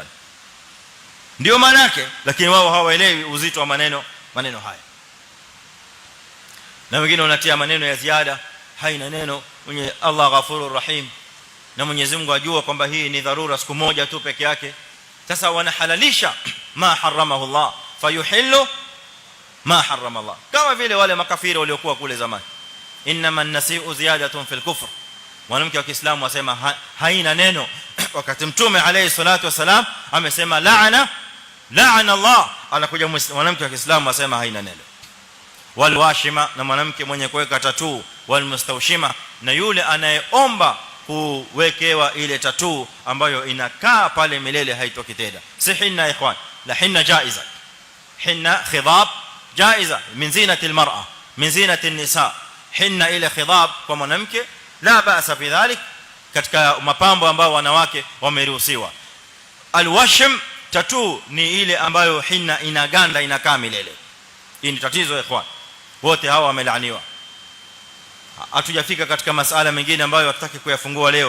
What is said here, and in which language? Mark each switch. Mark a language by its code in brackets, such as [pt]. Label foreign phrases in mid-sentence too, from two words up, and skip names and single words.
[sw] Ndio maana yake, lakini wao hawaelewi uzito wa maneno haya. Na wengine wanatia maneno ya ziada, haina neno, mwenye [ar] الله غفور رحيم, [sw] na Mwenyezi Mungu ajua kwamba hii ni dharura siku moja tu peke yake. Sasa wanahalalisha [ar] ما حرمه الله فيحل ما حرم الله, [sw] kama vile wale makafiri waliokuwa kule zamani. [ar] إنما النسيء زيادة في الكفر. [sw] Mwanamke wa Kiislamu asema haina neno, wakati mtume [ar] عليه الصلاة والسلام [sw] amesema [ar] لعن الله, [sw] anakuja mwanamke wa Kiislamu asema haina neno. [ar] والواشمة, [sw] na mwanamke mwenye kuweka tattoo. [ar] والمستوشمة, [sw] na yule anayeomba kuwekewa ile tattoo ambayo inakaa pale milele haitoki tena. [ar] سي حناء إخوان، لا حناء جائزة، حناء خضاب جائزة من زينة المرأة، من زينة النساء. [sw] Hinna ile khidab kwa mwanamke, [ar] لا بأس في ذلك, [sw] katika mapambo ambao wanawake wameruhusiwa. Alwashm, tattoo, ni ile ambayo hinna inaganda inakaa milele. Hii ni tatizo ikhwan. wote hawa wamelaaniwa. Hatujafika katika masuala mengine ambayo hatutaki kuyafungua leo.